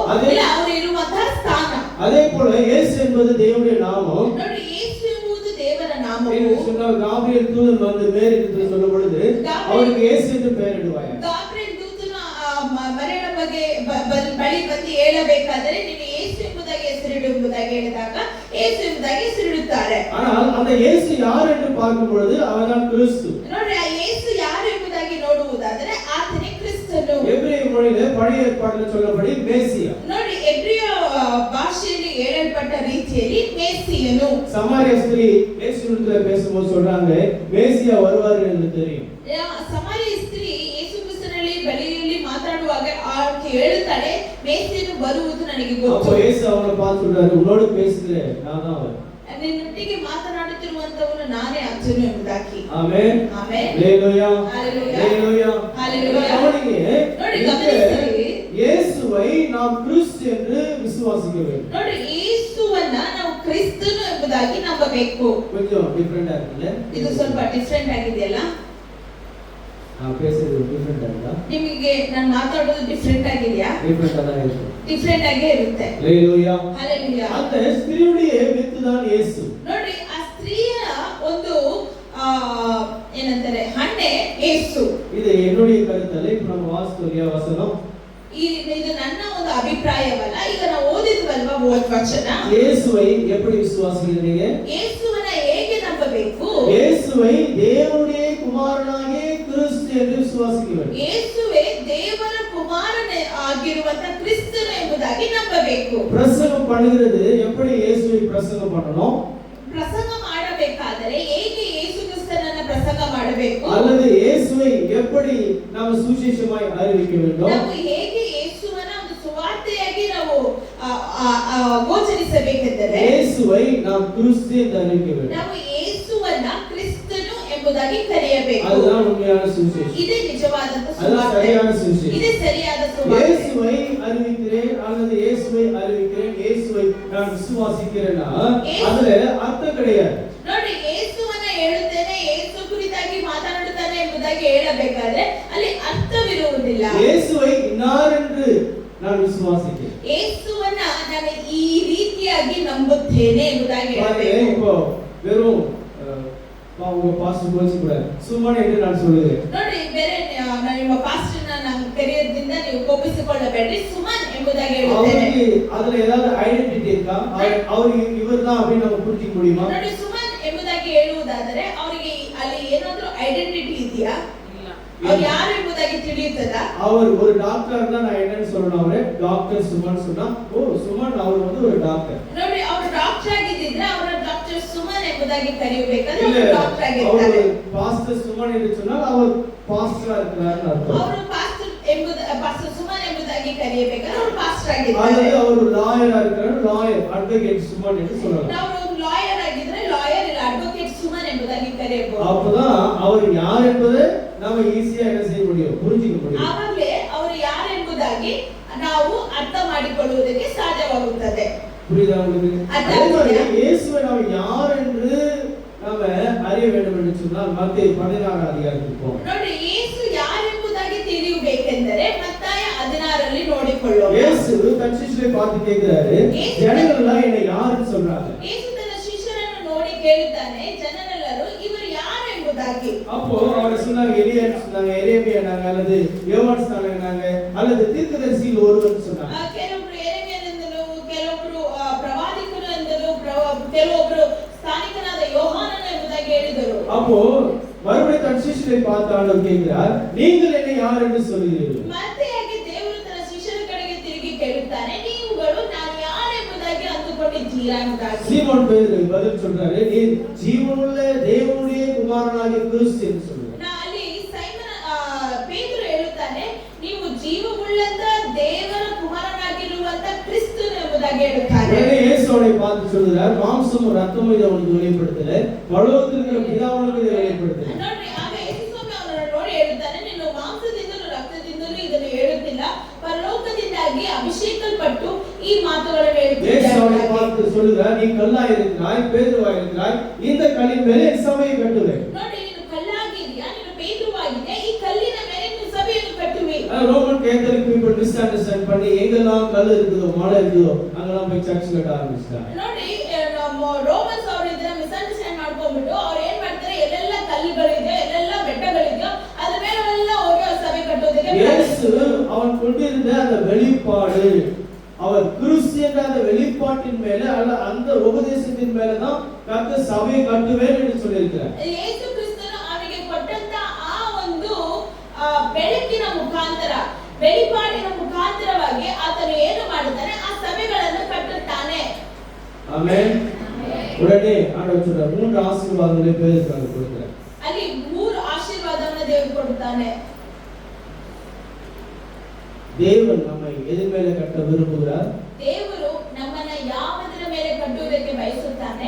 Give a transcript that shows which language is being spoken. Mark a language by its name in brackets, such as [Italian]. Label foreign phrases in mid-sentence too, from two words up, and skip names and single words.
[Kannada] ಅದೇ- ಇಲ್ಲ ಅವರು ಇರುವಂತಹ ಸ್ಥಾನ. [Tamil] அதே போல இயேசு என்பது தேவனுடைய நாமம். [Kannada] ನೋಡ್ರಿ, ಯೇಸು ಎಂಬುದು ದೇವರ ನಾಮವು. [Tamil] என்று சொன்னால் காபிரியல் தூதன் வந்து மேரிடத்தில் சொல்லும் பொழுது அவருக்கு இயேசு என்று பெயரிடுவார். [Kannada] ಗಾಬ್ರಿಯೇಲ್ ದೂತನು ಮರಿಯಳ ಬಗ್ಗೆ ಬಳಿ ಬಂದು ಹೇಳಬೇಕಾದರೆ ನೀನು ಯೇಸು ಎಂಬುದಾಗಿ ಹೆಸರಿಡು ಎಂಬುದಾಗಿ ಹೇಳಿದಾಗ ಯೇಸು ಎಂಬುದಾಗಿ ಹೆಸರಿಡುತ್ತಾರೆ. [Tamil] ஆனால் அந்த இயேசு யார் என்று பார்க்கும் பொழுது அவர்தான் கிறிஸ்து. [Kannada] ನೋಡ್ರಿ, ಆ ಯೇಸು ಯಾರು ಎಂಬುದಾಗಿ ನೋಡುವುದಾದರೆ ಆತನೇ ಕ್ರಿಸ್ತನು. [Tamil] எபிரேய மொழியிலே பழைய ஏற்பாட்டில் சொல்லபடி மேசியா. [Kannada] ನೋಡಿ, ಎಬ್ರಿಯ ಭಾಷೆಯಲ್ಲಿ ಹೇಳಲ್ಪಟ್ಟ ರೀತಿಯಲ್ಲಿ ಮೇಸಿಯನು. [Tamil] சமாரிய ஸ்திரீ இயேசுவிடத்தில் பேசும்போது சொல்றாங்க, மேசியா வருவார் என்று தெரியும். [Kannada] ಸಮಾರ್ಯ ಸ್ತ್ರೀ ಯೇಸು ಕ್ರಿಸ್ತನಲ್ಲಿ ಬಳಿಯಲ್ಲಿ ಮಾತಾಡುವಾಗ ಆಕೆ ಹೇಳುತ್ತಾಳೆ, ಮೇಸಿಯನ್ನು ಬರುವುದು ನನಗೆ [Tamil] அப்போ [Kannada] ಗೊತ್ತು. [Tamil] இயேசு அவனை பார்த்து சொல்றாரு, உன்னோடு பேசுகிறேன் நான் தான் அவர். [Kannada] ನಿನ್ನೊಟ್ಟಿಗೆ ಮಾತನಾಡುತ್ತಿರುವಂತವನು ನಾನೇ ಅರ್ಜುನ ಎಂಬುದಾಗಿ. [Tamil] ஆமென். [Kannada] ಆಮೆನ್. [Tamil] ஹalleluya. ஹalleluya. ஹalleluya. ஹalleluya. கவனிங்க. [Kannada] ನೋಡಿ ಗಮನಿಸಿ. [Tamil] இயேசுவை நாம் கிறிஸ்து என்று விசுவாசிக்க வேண்டும். [Kannada] ನೋಡಿ ಯೇಸುವನ್ನ ನಾವು ಕ್ರಿಸ್ತನು ಎಂಬುದಾಗಿ ನಂಬಬೇಕು. [Tamil] கொஞ்சம் டிஃபரெண்டா இருக்குல்ல? [Kannada] ಇದು ಸ್ವಲ್ಪ ಡಿಫರೆಂಟ್ ಆಗಿದೆಯಲ್ಲ? [Tamil] நான் பேசுறது டிஃபரெண்டா இருக்கா? [Kannada] ನಿಮಗೆ ನಾನು ಮಾತಾಡೋದು ಡಿಫರೆಂಟ್ ಆಗಿದೆಯಾ? [Tamil] டிஃபரெண்டா தான் இருக்கு. [Kannada] ಡಿಫರೆಂಟ್ ಆಗೇ ಇರುತ್ತೆ. [Tamil] ஹalleluya. ஹalleluya. அந்த ஸ்திரீயுடைய வித்து தான் இயேசு. [Kannada] ನೋಡಿ ಆ ಸ್ತ್ರೀಯ ಒಂದು ಏನಂತಾರೆ ಹಣ್ಣೆ ಯೇಸು. [Tamil] இது என்னுடைய கருத்தல்ல. இப்ப நம்ம வாசித்தோம் வசனம். [Kannada] ಇದು ನನ್ನ ಒಂದು ಅಭಿಪ್ರಾಯವಲ್ಲ. ಈಗ ನಾವು ಓದಿದ್ವಲ್ವಾ ವಚನ. [Tamil] இயேசுவை எப்படி விசுவாசிக்கிறீங்க? [Kannada] ಯೇಸುವನ್ನ ಹೇಗೆ ನಂಬಬೇಕು? [Tamil] இயேசுவை தேவனுடைய குமாரனாகிய கிறிஸ்து என்று விசுவாசிக்க வேண்டும். [Kannada] ಯೇಸುವೆ ದೇವರ ಕುಮಾರನೇ ಆಗಿರುವಂತ ಕ್ರಿಸ್ತನು ಎಂಬುದಾಗಿ ನಂಬಬೇಕು. [Tamil] பிரசங்கம் பண்ணுகிறது எப்படி இயேசுவை பிரசங்கம் பண்ணணும்? [Kannada] ಪ್ರಸಂಗ ಮಾಡಬೇಕಾದರೆ ಹೇಗೆ ಯೇಸು ಕ್ರಿಸ್ತನನ್ನ ಪ್ರಸಂಗ ಮಾಡಬೇಕು? [Tamil] அல்லது இயேசுவை எப்படி நாம் சுவிசேஷமாய் அறிவிக்க வேண்டும்? [Kannada] ನಾವು ಹೇಗೆ ಯೇಸುವನ್ನ ಒಂದು ಸುವಾರ್ತೆಯಾಗಿ ನಾವು ಗೋಚರಿಸಬೇಕೆಂದರೆ [Tamil] இயேசுவை நாம் கிறிஸ்து என்று அறிவிக்க வேண்டும். [Kannada] ನಾವು ಯೇಸುವನ್ನ ಕ್ರಿಸ್ತನು ಎಂಬುದಾಗಿ ಕರೆಯಬೇಕು. [Tamil] அதுதான் உண்மையான சுவிசேஷம். [Kannada] ಇದೇ ನಿಜವಾದಂತ [Tamil] அதுதான் [Kannada] ಸುವಾರ್ತೆ. [Tamil] சரியான சுவிசேஷம். [Kannada] ಇದೇ ಸರಿಯಾದ ಸುವಾರ್ತೆ. [Tamil] இயேசுவை அறிவிக்கிறேன் அல்லது இயேசுவை அறிவிக்கிறேன், இயேசுவை நான் விசுவாசிக்கிறேன்னா அதுல அர்த்தம் கிடையாது. [Kannada] ನೋಡಿ ಯೇಸುವನ್ನ ಹೇಳುತ್ತೇನೆ, ಯೇಸು ಕುರಿತಾಗಿ ಮಾತನಾಡುತ್ತಾನೆ ಎಂಬುದಾಗಿ ಹೇಳಬೇಕಾದ್ರೆ ಅಲ್ಲಿ ಅರ್ಥವಿರುವುದಿಲ್ಲ. [Tamil] இயேசுவை இன்னார் என்று நான் விசுவாசிக்கிறேன். [Kannada] ಯೇಸುವನ್ನ ನಾನು ಈ ರೀತಿಯಾಗಿ ನಂಬುತ್ತೇನೆ ಎಂಬುದಾಗಿ ಹೇಳಬೇಕು. [Tamil] இப்போ வெறும் உங்க பாஸ்டர் கோச்சு கூட சுமன் என்று நான் சொல்லுகிறேன். [Kannada] ನೋಡಿ ಬೇರೆ ನಿಮ್ಮ ಪಾಸ್ಟರ್ನ ನಾನು ಕರೆಯೋದ್ರಿಂದ ನೀವು ಕೋಪಿಸಿಕೊಳ್ಳಬೇಡ್ರಿ, ಸುಮನ್ ಎಂಬುದಾಗಿ ಹೇಳುತ್ತೇನೆ. [Tamil] அவருக்கு அதுல ஏதாவது ஐடென்டிட்டி இருக்கா? அவர் இவர்தான் அப்படி நம்ம புரிஞ்சிக்க முடியுமா? [Kannada] ನೋಡಿ ಸುಮನ್ ಎಂಬುದಾಗಿ ಹೇಳುವುದಾದರೆ ಅವರಿಗೆ ಅಲ್ಲಿ ಏನಾದರೂ ಐಡೆಂಟಿಟಿ ಇದೆಯಾ? ಇಲ್ಲ. ಅವ್ರು ಯಾರು ಎಂಬುದಾಗಿ ತಿಳಿಯುತ್ತದಾ? [Tamil] அவர் ஒரு டாக்டர் தான். நான் என்னன்னு சொல்லணும், அவரே டாக்டர் சுமன் சொன்னா ஓ சுமன் அவர் வந்து ஒரு டாக்டர். [Kannada] ನೋಡಿ ಅವರು ಡಾಕ್ಟರ್ ಆಗಿದ್ದಿದ್ರೆ ಅವರ ಡಾಕ್ಟರ್ ಸುಮನ್ ಎಂಬುದಾಗಿ ಕರೆಯಬೇಕಾದ್ರೆ [Tamil] இல்ல [Kannada] ಅವರು ಡಾಕ್ಟರ್ [Tamil] அவர் [Kannada] ಆಗಿರ್ತಾರೆ. [Tamil] பாஸ்டர் சுமன் என்று சொன்னால் அவர் பாஸ்டரா இருக்கிறார்னு அர்த்தம். [Kannada] ಅವರು ಪಾಸ್ಟರ್ ಸುಮನ್ ಎಂಬುದಾಗಿ ಕರೆಯಬೇಕಾದ್ರೆ ಅವರು ಪಾಸ್ಟರ್ [Tamil] அல்லது [Kannada] ಆಗಿರ್ತಾರೆ. [Tamil] அவர் ஒரு லாயரா இருக்கிறார், [English] lawyer advocate [Tamil] சுமன் என்று சொல்லலாம். [Kannada] ನಾವು ಲಾಯರ್ ಆಗಿದ್ರೆ ಲಾಯರ್ ಇಲ್ಲ ಅಡ್ವೊಕೇಟ್ ಸುಮನ್ ಎಂಬುದಾಗಿ ಕರೆಯಬಹುದು. [Tamil] அப்பதான் அவர் யார் என்பதை நாம ஈஸியா என்ன செய்ய முடியும், புரிஞ்சிக்க முடியும். [Kannada] ಆವಾಗಲೇ ಅವರು ಯಾರು ಎಂಬುದಾಗಿ ನಾವು ಅರ್ಥ ಮಾಡಿಕೊಳ್ಳುವುದಕ್ಕೆ ಸಾಧ್ಯವಾಗುತ್ತದೆ. [Tamil] புரியுதா உங்களுக்கு? அதான் அதே மாதிரி புரியுதா? இயேசுவை நாம் யார் என்று நாம அறிய வேண்டும் என்று சொன்னால் மத்தேயு 16 அதிகாரத்துக்கு போவோம். [Kannada] ನೋಡಿ ಯೇಸು ಯಾರೆಂಬುದಾಗಿ ತಿಳಿಯಬೇಕೆಂದರೆ ಮತ್ತಾಯ 16ರಲ್ಲಿ ನೋಡಿಕೊಳ್ಳೋಣ. [Tamil] இயேசு தன் ಶಿಷ್ಯரை பார்த்து கேட்கிறாரு, ஜனங்கள் எல்லாம் என்னை யாருன்னு சொல்றாங்க? [Kannada] ಯೇಸು ತನ್ನ ಶಿಷ್ಯರನ್ನು ನೋಡಿ ಕೇಳುತ್ತಾನೆ, ಜನರೆಲ್ಲರೂ ಇವರು ಯಾರು ಎಂಬುದಾಗಿ. [Tamil] அப்போ அவர் சொன்னாங்க எலியான்னு சொன்னாங்க, எரேமியானாங்க, அல்லது யோவான் ஸ்நானகனாங்க, அல்லது தீர்க்கதரிசியில் ஒருவன் சொன்னாங்க. [Kannada] ಕೆಲವೊಬ್ರು ಎರೆಮಿಯನೆಂದಲೂ, ಕೆಲವೊಬ್ರು ಪ್ರವಾದಿಕರು ಎಂದಲೂ, ಕೆಲವೊಬ್ರು ಸ್ಥಾನಿಕನಾದ ಯೋಹಾನನು ಎಂಬುದಾಗಿ ಹೇಳಿದರು. [Tamil] அப்போ மறுபடியும் தன் ಶಿಷ್ಯரை பார்த்து ஆண்டவர் கேட்கிறார், நீங்கள் என்னை யார் என்று சொல்கிறீர்கள்? [Kannada] ಮತ್ತೆಯಾಗಿ ದೇವರು ತನ್ನ ಶಿಷ್ಯರ ಕಡೆಗೆ ತಿರುಗಿ ಕೇಳುತ್ತಾನೆ, ನೀವುಗಳು ನಾನು ಯಾರೆಂಬುದಾಗಿ ಅಂದುಕೊಂಡಿದ್ದೀರಾ ಎಂಬುದಾಗಿ. [Tamil] சீமோன் பேதுரு பதில் சொல்றாரு, நீ ஜீவனுள்ள தேவனுடைய குமாரனாகிய கிறிஸ்து என்று சொல்றாரு. [Kannada] ಅಲ್ಲಿ ಸೈಮನ್ ಪೇತ್ರನು ಹೇಳುತ್ತಾನೆ, ನೀವು ಜೀವವುಳ್ಳಂತ ದೇವರ ಕುಮಾರನಾಗಿರುವಂತ ಕ್ರಿಸ್ತನು ಎಂಬುದಾಗಿ ಹೇಳುತ್ತಾನೆ. [Tamil] உடனே இயேசு அவனை பார்த்து சொல்கிறார், மாம்சமும் ரத்தமும் இதை அவனுக்கு வெளிப்படுத்தல, பரலோகத்தில் இருக்கிற பிதா அவனுக்கு இதை வெளிப்படுத்தல. [Kannada] ನೋಡಿ ಆಗ ಯೇಸು ಸ್ವಾಮಿ ಅವನನ್ನು ನೋಡಿ ಹೇಳುತ್ತಾನೆ, ನೀನು ಮಾಂಸದಿಂದಲೂ ರಕ್ತದಿಂದಲೂ ಇದನ್ನು ಹೇಳುತ್ತಿಲ್ಲ, ಪರಲೋಕದಿಂದಾಗಿ ಅಭಿಷೇಕಲ್ಪಟ್ಟು ಈ ಮಾತುಗಳನ್ನು [Tamil] இயேசு அவனை [Kannada] ಹೇಳುತ್ತಿದ್ದಾನೆ. [Tamil] பார்த்து சொல்கிறார், நீ கல்லாய் இருக்கிறாய், பேதுருவாய் இருக்கிறாய், இந்த கல்லின் மேலே என் சபையை கட்டுவேன். [Kannada] ನೋಡಿ ನೀನು ಕಲ್ಲಾಗಿದೆಯಾ, ನೀನು ಪೇತ್ರವಾಗಿದೆ, ಈ ಕಲ್ಲಿನ ಮೇಲೆ ನೀನು ಸಭೆಯನ್ನು ಕಟ್ಟುವಿ. [English] Roman Catholic people misunderstand [Tamil] பண்ணி எங்கெல்லாம் கல் இருக்குதோ மலை இருக்குதோ அங்கெல்லாம் போய் சர்ச் கட்ட ஆரம்பிச்சிட்டாங்க. [Kannada] ನೋಡಿ ರೋಮನ್ಸ್ ಅವರು ಇದನ್ನ ಮಿಸ್ಅಂಡರ್ಸ್ಟ್ಯಾಂಡ್ ಮಾಡ್ಕೊಂಡ್ಬಿಟ್ಟು ಅವ್ರು ಏನ್ ಮಾಡ್ತಾರೆ, ಎಲ್ಲೆಲ್ಲ ಕಲ್ಲುಗಳಿದೆ, ಎಲ್ಲೆಲ್ಲ ಬೆಟ್ಟಗಳಿದೆಯೋ ಅದ್ರ ಮೇಲೆಲ್ಲ ಹೋಗಿ ಅವ್ರು ಸಭೆ ಕಟ್ಟೋದಕ್ಕೆ [Tamil] இயேசு அவன் கொண்டிருந்த அந்த வெளிப்பாடு, அவர் கிறிஸ்து என்ற அந்த வெளிப்பாட்டின் மேல அல்ல அந்த உபதேசத்தின் மேல தான் கர்த்தர் சபையை கட்டுவேன் என்று சொல்லியிருக்கிறார். [Kannada] ಯೇಸು ಕ್ರಿಸ್ತನು ಅವರಿಗೆ ಕೊಟ್ಟಂತ ಆ ಒಂದು ಬೆಳಕಿನ ಮುಖಾಂತರ, ಬೆಳಿಪಾಡಿನ ಮುಖಾಂತರವಾಗಿ ಆತನು ಏನು ಮಾಡುತ್ತಾನೆ, ಆ ಸಭೆಗಳನ್ನು ಕಟ್ಟುತ್ತಾನೆ. [Tamil] ஆமென். உடனே ஆண்டவர் சொல்றார், 3 ஆசீர்வாதங்களை பேருக்கு கொடுக்கிறார். [Kannada] ಅಲ್ಲಿ 3 ಆಶೀರ್ವಾದವನ್ನು ದೇವರು ಕೊಡುತ್ತಾನೆ. [Tamil] தேவன் நம்மை எதன் மேல கட்ட விரும்புகிறார்? [Kannada] ದೇವರು ನಮ್ಮನ್ನ ಯಾವುದರ ಮೇಲೆ ಕಟ್ಟುವುದಕ್ಕೆ ಬಯಸುತ್ತಾನೆ?